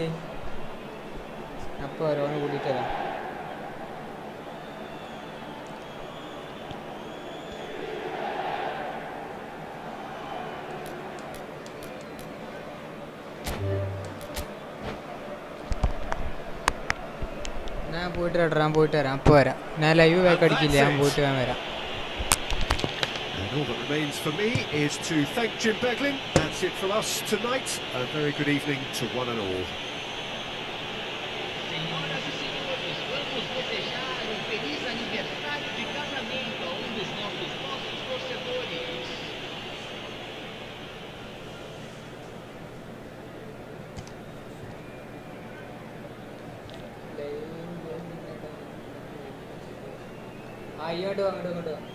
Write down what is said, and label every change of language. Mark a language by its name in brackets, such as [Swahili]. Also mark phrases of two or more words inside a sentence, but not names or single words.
[Malayalam] അപ്പം വരാം, ഓനെ കൂട്ടിയിട്ട് വരാം. ഞാൻ പോയിട്ട് വരാം, അപ്പോൾ വരാം. ഞാൻ [English] live back [Malayalam] അടിക്കില്ല, ഞാൻ പോയിട്ട് ഞാൻ വരാം. [English] And all that remains for me is to thank Jim Beglin. That's it from us tonight. A very good evening to one and all. [Portuguese] Senhoras e senhores, vamos desejar feliz aniversário de casamento a dos nossos torcedores. [Malayalam] അങ്ങോട്ട്